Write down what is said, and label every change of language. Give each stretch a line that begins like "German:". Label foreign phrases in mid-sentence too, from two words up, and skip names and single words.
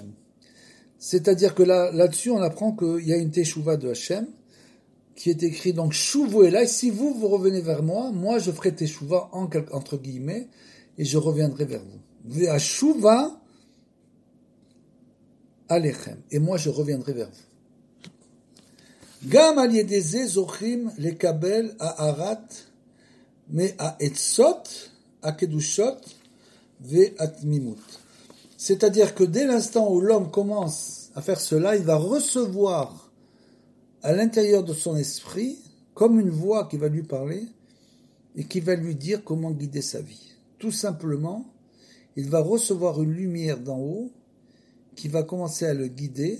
French: C'est-à-dire que là-dessus on apprend qu'il y a une teshuva de Hachem qui est écrit donc
Hebrew: שובו אלי,
French: si vous revenez vers moi, moi je ferai teshuva entre guillemets et je reviendrai vers vous.
Hebrew: ואשובה אליכם,
French: et moi je reviendrai vers vous.
Hebrew: גם על ידי זה זוכים לקבל הארת מה העצות הקדושות והתמימות.
French: C'est-à-dire que dès l'instant où l'homme commence à faire cela, il va recevoir à l'intérieur de son esprit comme une voix qui va lui parler et qui va lui dire comment guider sa vie. Tout simplement, il va recevoir une lumière d'en haut qui va commencer à le guider.